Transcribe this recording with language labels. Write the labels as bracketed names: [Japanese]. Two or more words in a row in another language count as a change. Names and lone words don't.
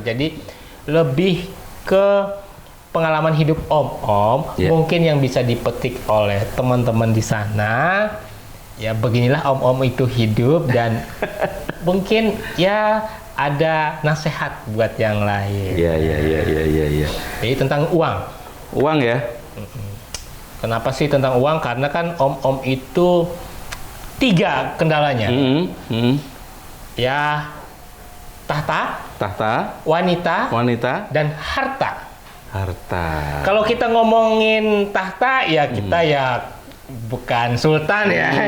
[Indonesian] Jadi lebih ke pengalaman hidup om-om, mungkin yang bisa dipetik oleh teman-teman di sana. Ya beginilah om-om itu hidup dan mungkin ya ada nasihat buat yang lain. Iya. Jadi tentang uang. Uang ya. Kenapa sih tentang uang? Karena kan om-om itu 3 kendalanya. Ya, tahta, wanita, dan harta. Kalau kita ngomongin tahta, ya kita ya bukan sultan ya.